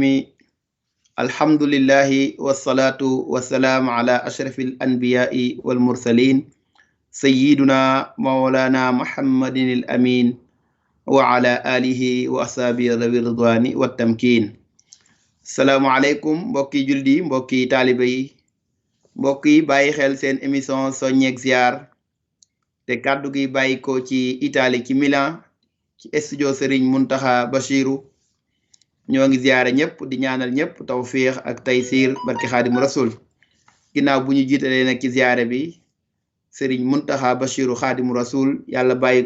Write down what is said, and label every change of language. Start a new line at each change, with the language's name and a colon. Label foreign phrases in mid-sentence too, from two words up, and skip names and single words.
Arabic: الحمد لله والصلاة والسلام على أشرف الأنبياء والمرسلين سيدنا مولانا محمد الأمين وعلى آله وأصحابه ذوي الرضوان والتمكين. السلام عليكم
Wolof: mbokki juldi mbokki taalibe yi mbokk yi bàyyi xel seen émission soññeek ziar te kàddu gi bàyyi ko ci Italie ci Milan ci studio Serigne Mountakha Bachiru ñoo ngi ziyaare ñëpp di ñaanal ñëpp tawfiix ak taysiir barki Xaadimu Rasul ginnaaw bu ñu jiitalee nag ci ziyaare bi Serigne Mountakha Bachiru Xaadimu Rasul yàlla bàyyi ko